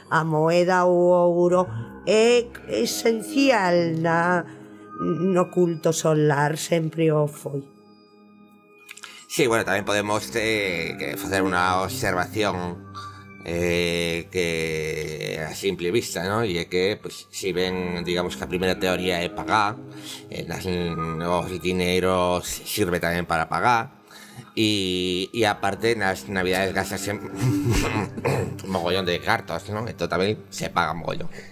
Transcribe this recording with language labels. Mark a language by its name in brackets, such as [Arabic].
[Galician] A moeda ou o ouro é esencial no culto solar. Sempre o foi. Sí, bueno, tamén podemos facer unha observación que a simple vista, ¿no? [Spanish] Y que pues si ven, digamos que la primera teoría es pagar, los dineros sirve también para pagar y aparte en las Navidades gastas un mogollón de cartas, ¿no? Esto también se paga mogollón.